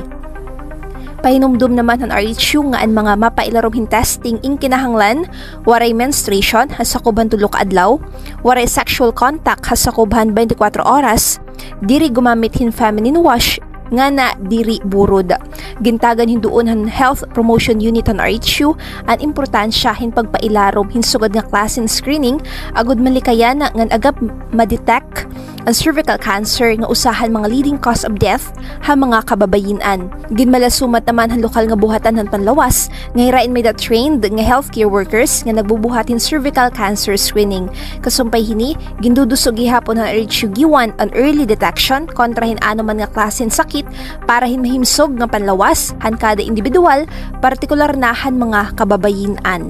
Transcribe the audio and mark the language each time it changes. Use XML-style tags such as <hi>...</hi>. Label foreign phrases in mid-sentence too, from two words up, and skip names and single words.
<war>Pahinumdum naman han RHU nga ang mga mapailarong testing ing kinahanglan waray menstruation ha sakuban 3 ka adlaw, waray</war> <en>sexual contact</en> <war>ha sakuban 24 oras, diri gumamit hin</war> <en>feminine wash</en> <war>nga na diri burod. Gintagan hinduon han Health Promotion Unit han RHU ang importansya hin pagpailarom hin sugad nga klasen screening agud malikayan nga agap ma-detect ang</war> <en>cervical cancer</en> <war>nga usahan mga</war> <en>leading cause of death</en> <war>ha mga kababayinan. Ginmalasumat naman han lokal nga buhatan han panlawas nga hirain may trained nga</war> <en>healthcare workers</en> <war>nga nagbubuhatin</war> <en>cervical cancer screening.</en> <war>Kasumpay hini gindudusog gihapon han RHU giwan ang</war> <en>early detection</en> <war>kontra hin ano man nga klasen sakit para himahimsog nga panlawas han kada individual, partikular na han mga kababayinan.</war>